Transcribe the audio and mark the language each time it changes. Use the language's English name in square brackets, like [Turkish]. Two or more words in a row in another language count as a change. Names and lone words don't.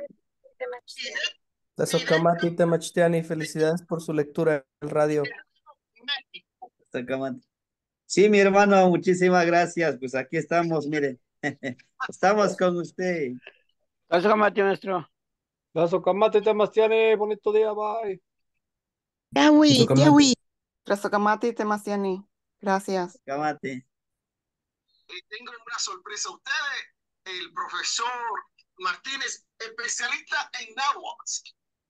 [Nahuatl languages] Tazokamati Temachtiani, [Spanish] felicidades por su lectura en el radio. Sí, mi hermano, muchísimas gracias. Pues aquí estamos, mire. Estamos con usted. Gracias, maestro. [Nahuatl languages] Lazo Camate Temastiani. [Spanish] Bonito día. Bye. Tazokamati. [Nahuatl languages] Rasokamati Temasiani. [Spanish] Gracias. Camate. Tengo una sorpresa a ustedes. El profesor Martínez, especialista en náhuatl.